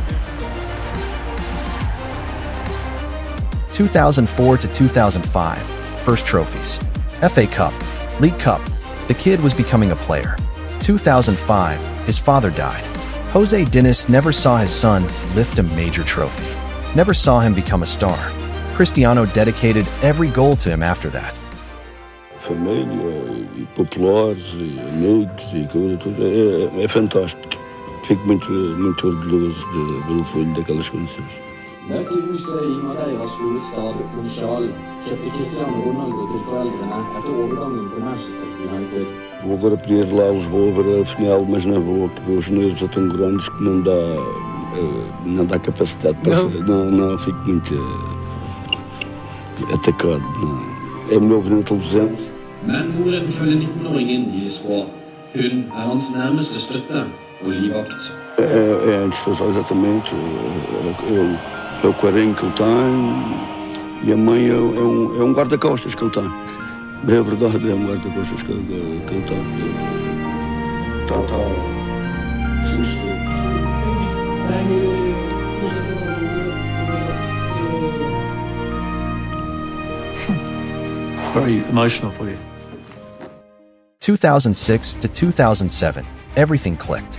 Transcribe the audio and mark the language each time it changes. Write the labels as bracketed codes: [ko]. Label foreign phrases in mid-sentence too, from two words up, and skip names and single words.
[en] 2004 to 2005, first trophies. FA Cup, League Cup. The kid was becoming a player. 2005, his father died. Jose Diniz never saw his son lift a major trophy. Never saw him become a star. Cristiano dedicated every goal to him after that. [pt] Família, e populares, e amigos, e coisa tudo. É fantástico. Fico muito orgulhoso do filho daquelas condições. [no] Dette huset i Madeiras hovedstad Funchal kjøpte Cristiano Ronaldo til foreldrene etter overgangen til Manchester United. [pt] Vou agora para ir lá a Lisboa ver a final, mas não vou, porque os joelhos já estão grandes que não dá capacidade para não fico muito atacado. Não. É melhor ver na televisão. [no] Men moren følger 19-åringen i Lisboa. Hun hans nærmeste støtte og livvakt. [pt] É indispensável, exatamente. É o carinho que ele tem e a mãe é guarda-costas que ele tem. É verdade, é guarda-costas que ele tem. Tá. [en] Very emotional for you. 2006 to 2007, everything clicked.